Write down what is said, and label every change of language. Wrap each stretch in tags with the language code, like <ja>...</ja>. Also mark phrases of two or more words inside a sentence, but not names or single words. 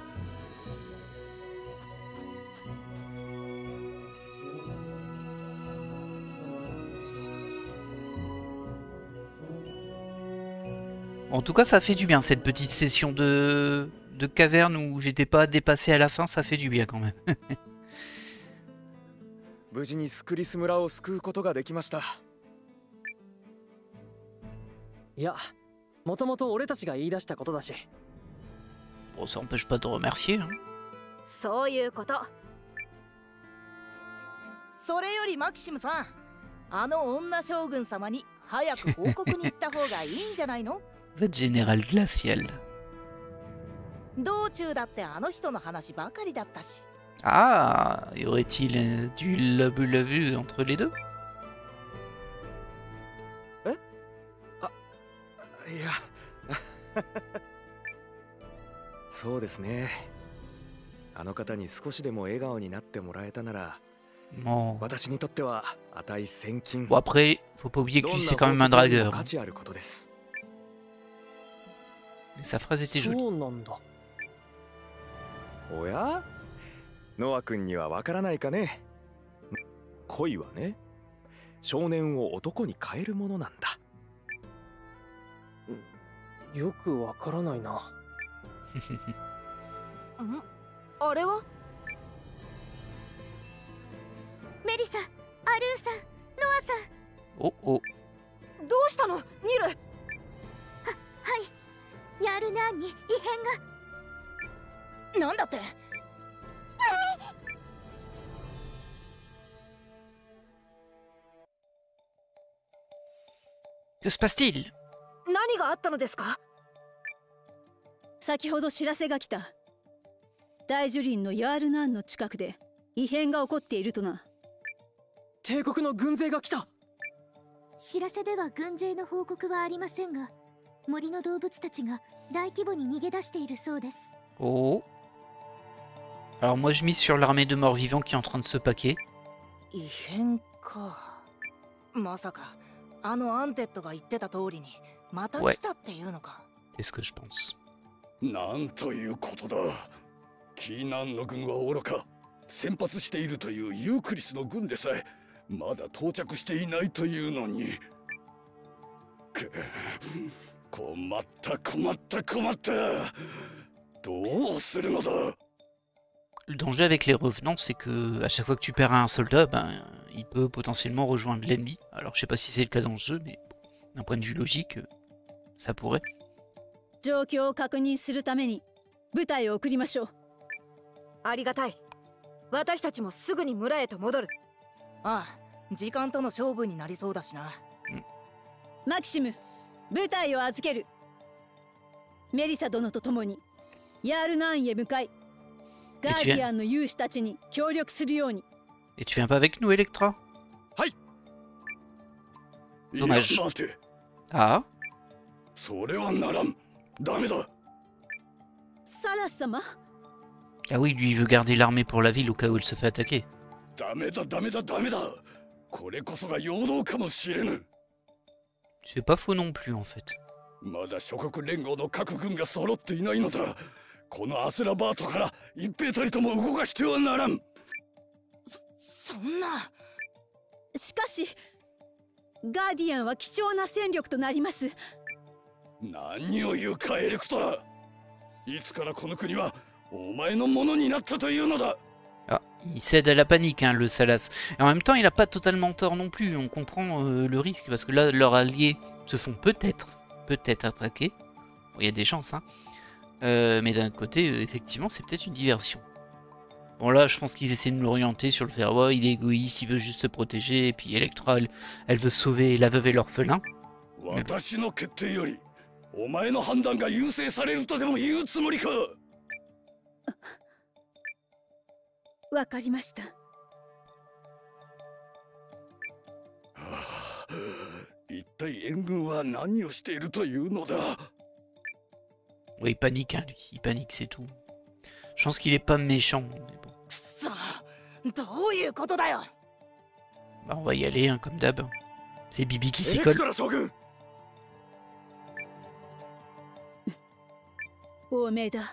<fr>En tout cas, ça fait du bien, cette petite session de caverne où j'étais pas dépassé à la fin, ça fait du bien quand même. Bon, ça empêche pas de remercier.</fr> <ja>そういうこと。それよりマキシムさん、あの女将軍様に早く報告に行った方がいいんじゃないの？</ja> <fr>Vous êtes général glacial.</fr> <ja>道中だってあの人の話ばかりだったし。</ja> <fr>Ah, y aurait-il du love entre les deux?</fr> <ja>いやそうですね。あの方に少しでも笑顔になってもらえたなら、</ja> <fr>Bon.</fr> <ja>私にとっては値千金。</ja> <fr>Bon, après, faut pas oublier que lui c'est quand même un dragueur. Mais sa phrase était jolie.</fr> <ja>おや？ノア君にはわからないかね。恋はね、少年を男に変えるものなんだ。よくわからないな。あれは？メリサ、アルーさん、ノアさん。 Oh oh. どうしたの、ニル？はい、ヤルナーンに異変が。なんだって？</ja> <fr>Que se passe-t-il?</fr> <ja>何があったのですか？先ほど知らせが来た。大樹林のヤールナーンの近くで異変が起こっているとな。帝国の軍勢が来た。知らせでは軍勢の報告はありませんが、森の動物たちが大規模に逃げ出しているそうです。 Oh.</ja> <fr>Alors moi je mise sur l'armée de morts-vivants qui est en train de se paquer.</fr> <ja>異変か。まさかあのアンテッドが言ってた通りにまた来たっていうのか。</ja> <fr>C'est ce que je pense.</fr> <ja>なんということだ。キーナンの軍はおろか、先発しているというユークリスの軍でさえまだ到着していないというのに。困った困った困った。どうするのだ。</ja> <fr>Le danger avec les revenants, c'est que à chaque fois que tu perds un soldat, ben, il peut potentiellement rejoindre l'ennemi. Alors je sais pas si c'est le cas dans le jeu, mais d'un point de vue logique, ça pourrait.</fr> <ja>状況を確認するために部隊を送りましょう。ありがたい。私たちもすぐに村へと戻る。ああ、時間との勝負になりそうだしな。マキシム、部隊を預ける。メリサ殿と共にヤールナーンへ向かい、ガーディアンの勇士たちに協力するように。</ja> <fr>Et tu viens pas avec nous, Electra?</fr> <ja>はい。</ja> <fr>Dommage.</fr> <ja>いや待て。 Ah? それはならん。ダメだ。サラス様。</ja> <fr>Ah oui, lui il veut garder l'armée pour la ville au cas où elle se fait attaquer.</fr> <ja>ダメだダメだダメだ。これこそが陽動かもしれぬ。</ja> <fr>C'est pas faux non plus en fait.</fr> <ja>まだ諸国連合の各軍が揃っていないのだ。このアスラバートから一兵たりとも動かしてはならん。そんな。しかしガーディアンは貴重な戦力となります。何を言うかエレクトラ。いつからこの国はお前のものになったというのだ。</ja> <fr>Ah, il cède à la panique, hein, le Salas. Et en même temps, il a pas totalement tort non plus. On comprend le risque parce que là, leurs alliés se font peut-être attaquer. Bon, il y a des chances, hein. Mais d'un autre côté, effectivement, c'est peut-être une diversion. Bon, là, je pense qu'ils essaient de l'orienter sur le fait, ouais, il est égoïste, il veut juste se protéger. Et puis Electra, elle veut sauver la veuve et l'orphelin.</fr> <ja>私の決定よりお前の判断が優先されるとでも言うつもりか。わかりました。一体援軍は何をしているというのだ。</ja> <fr>Oui, il panique, hein, lui. Il panique, c'est tout. Je pense qu'il est pas méchant, mais bon.</fr> <ja>くそ、どういうことだよ。</ja> <fr>Bah, on va y aller, hein, comme d'hab. C'est Bibi qui s'y colle.</fr> <ja>王命だ。</ja>